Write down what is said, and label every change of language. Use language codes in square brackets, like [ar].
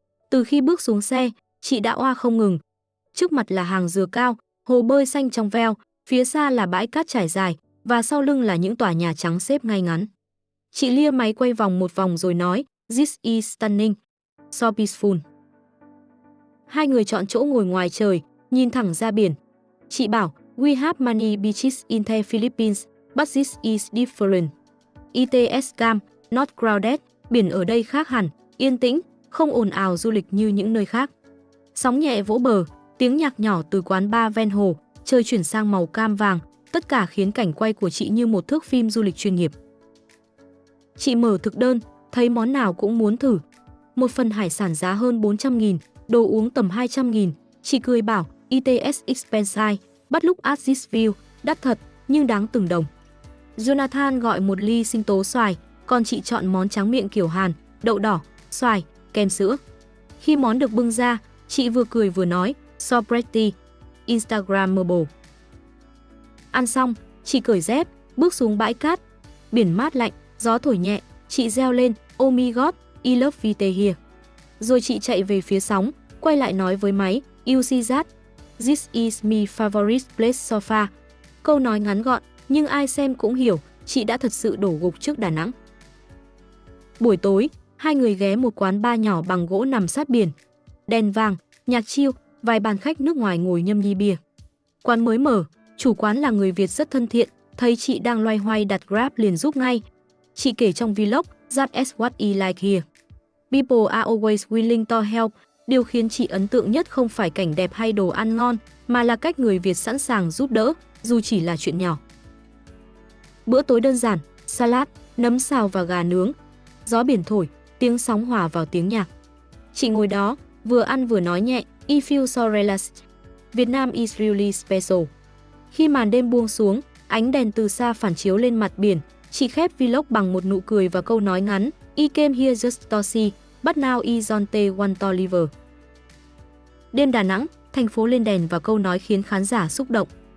[vi] Từ khi bước xuống xe, chị đã oa không ngừng. Trước mặt là hàng dừa cao, hồ bơi xanh trong veo, phía xa là bãi cát trải dài và sau lưng là những tòa nhà trắng xếp ngay ngắn. Chị lia máy quay vòng một vòng rồi nói, [en] this is stunning, so peaceful. [vi] Hai người chọn chỗ ngồi ngoài trời, nhìn thẳng ra biển. Chị bảo, [en] we have many beaches in the Philippines, but this is different. It's calm, not crowded, [vi] biển ở đây khác hẳn, yên tĩnh, không ồn ào du lịch như những nơi khác. Sóng nhẹ vỗ bờ, tiếng nhạc nhỏ từ quán bar ven hồ, trời chuyển sang màu cam vàng, tất cả khiến cảnh quay của chị như một thước phim du lịch chuyên nghiệp. Chị mở thực đơn, thấy món nào cũng muốn thử. Một phần hải sản giá hơn 400.000, đồ uống tầm 200.000. Chị cười bảo, [en] it's expensive, but look at this view, [vi] đắt thật, nhưng đáng từng đồng. Jonathan gọi một ly sinh tố xoài, còn chị chọn món tráng miệng kiểu Hàn, đậu đỏ, xoài, kem sữa. Khi món được bưng ra, chị vừa cười vừa nói, [en] so pretty, Instagrammable. [vi] Ăn xong, chị cởi dép, bước xuống bãi cát. Biển mát lạnh, gió thổi nhẹ, chị reo lên, [en] oh my god, I love it here. [vi] Rồi chị chạy về phía sóng, quay lại nói với máy, [en] you see that? This is my favorite place so far. [vi] Câu nói ngắn gọn, nhưng ai xem cũng hiểu, chị đã thật sự đổ gục trước Đà Nẵng. Buổi tối, hai người ghé một quán bar nhỏ bằng gỗ nằm sát biển. Đèn vàng, nhạc chill, vài bàn khách nước ngoài ngồi nhâm nhi bia. Quán mới mở, chủ quán là người Việt rất thân thiện, thấy chị đang loay hoay đặt Grab liền giúp ngay. Chị kể trong vlog, [en] that's what I like here. People are always willing to help. [vi] Điều khiến chị ấn tượng nhất không phải cảnh đẹp hay đồ ăn ngon, mà là cách người Việt sẵn sàng giúp đỡ, dù chỉ là chuyện nhỏ. Bữa tối đơn giản, salad, nấm xào và gà nướng. Gió biển thổi, tiếng sóng hòa vào tiếng nhạc. Chị ngồi đó, vừa ăn vừa nói nhẹ, [en] I feel so relaxed. Vietnam is really special. [vi] Khi màn đêm buông xuống, ánh đèn từ xa phản chiếu lên mặt biển, chị khép vlog bằng một nụ cười và câu nói ngắn, [en] I came here just to see, but now I don't want to live. [vi] Đêm Đà Nẵng, thành phố lên đèn và câu nói khiến khán giả xúc động.